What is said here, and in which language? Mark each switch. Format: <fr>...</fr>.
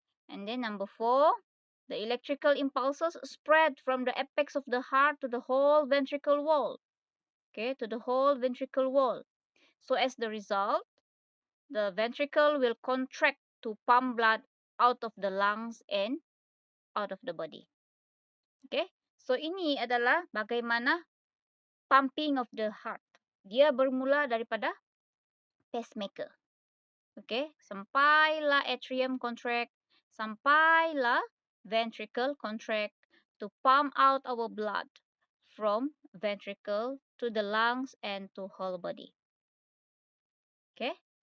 <en>And then number 4, the electrical impulses spread from the apex of the heart to the whole ventricle wall. Okay, to the whole ventricle wall. So as the result, the ventricle will contract to pump blood out of the lungs and out of the body. Okay.</en> <ms>So ini adalah bagaimana pumping of the heart. Dia bermula daripada pacemaker. Okay.</ms> <en>Sampailah atrium contract, sampailah ventricle contract to pump out our blood from ventricle to the lungs and to whole body. Okay.</en>